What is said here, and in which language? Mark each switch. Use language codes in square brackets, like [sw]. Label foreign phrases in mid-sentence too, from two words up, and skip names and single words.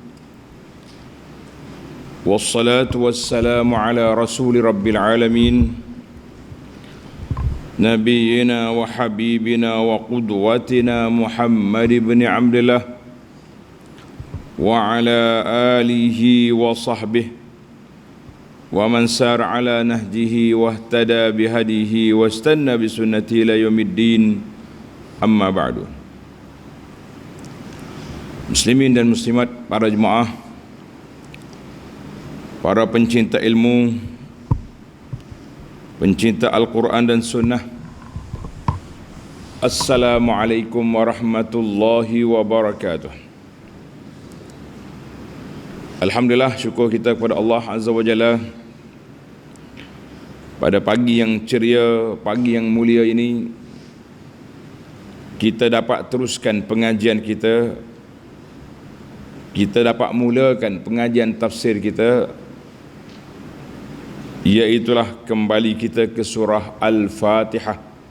[ar] والصلاة والسلام على رسول رب العالمين، نبينا وحبيبنا وقدوتنا محمد بن عبد الله وعلى آله وصحبه ومن سار على نهجه واهتدى بهديه واستن بسنته إلى يوم الدين، أما بعد. [ms] Muslimin dan muslimat, para jemaah, para pencinta ilmu, pencinta Al-Quran dan Sunnah, [ar] السلام عليكم ورحمة الله وبركاته. [ms] Alhamdulillah, syukur kita kepada Allah [ar] عز وجل [ms] pada pagi yang ceria, pagi yang mulia ini, kita dapat teruskan pengajian kita. Kita dapat mulakan pengajian tafsir kita, iaitulah kembali kita ke surah Al-Fatihah.